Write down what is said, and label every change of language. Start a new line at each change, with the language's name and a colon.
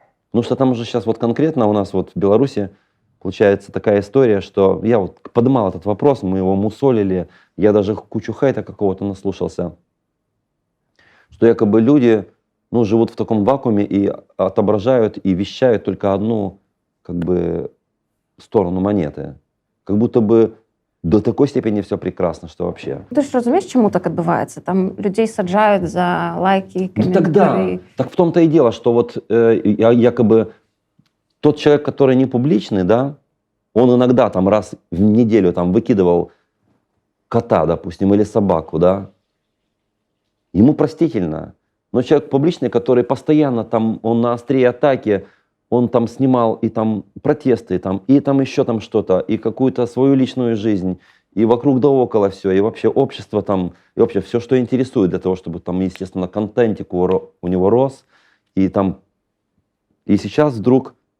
Russian: Потому что там уже сейчас вот конкретно у нас вот в Беларуси получается такая история, что я вот поднимал этот вопрос, мы его мусолили, я даже кучу хейта какого-то наслушался, что якобы люди, ну, живут в таком вакууме и отображают и вещают только одну, как бы, сторону монеты. Как будто бы до такой степени все прекрасно, что вообще.
Ukrainian: Ти ж розумієш, чому так відбувається? Там людей саджають за лайки, Ну, коментарі.
Russian: тогда, так в том-то и дело, что вот якобы тот человек, который не публичный, да, он иногда там раз в неделю там выкидывал кота, допустим, или собаку, да, ему простительно. Но человек публичный, который постоянно там, он на острие атаки, он там снимал и там протесты, и там еще там что-то, и какую-то свою личную жизнь, и вокруг да около все, и вообще общество там, и вообще все, что интересует для того, чтобы там, естественно, контентик у него рос, и там, и сейчас вдруг,